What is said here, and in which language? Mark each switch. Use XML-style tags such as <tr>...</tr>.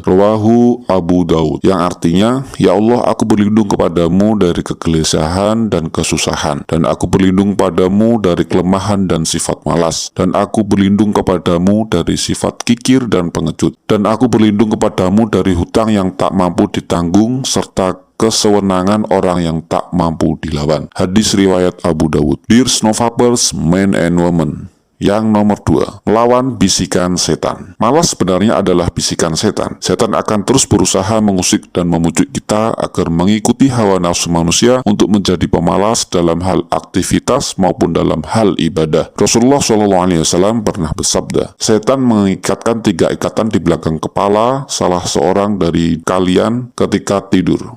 <ar>Rawahu</ar> <id>Abu Daud, yang artinya, ya Allah, aku berlindung kepadamu dari kegelisahan dan kesusahan, dan aku berlindung padamu dari kelemahan dan sifat malas, dan aku berlindung kepadamu dari sifat kikir dan pengecut, dan aku berlindung kepadamu dari hutang yang tak mampu ditanggung serta kesewenangan orang yang tak mampu dilawan. Hadis riwayat Abu Dawud.</id> <en>Dear Snowfabbers, men and women.</en> <id>Yang nomor 2, melawan bisikan setan. Malas sebenarnya adalah bisikan setan. Setan akan terus berusaha mengusik dan memujuk kita agar mengikuti hawa nafsu manusia untuk menjadi pemalas dalam hal aktivitas maupun dalam hal ibadah. Rasulullah SAW pernah bersabda, setan mengikatkan 3 ikatan di belakang kepala salah seorang dari kalian ketika tidur.</id>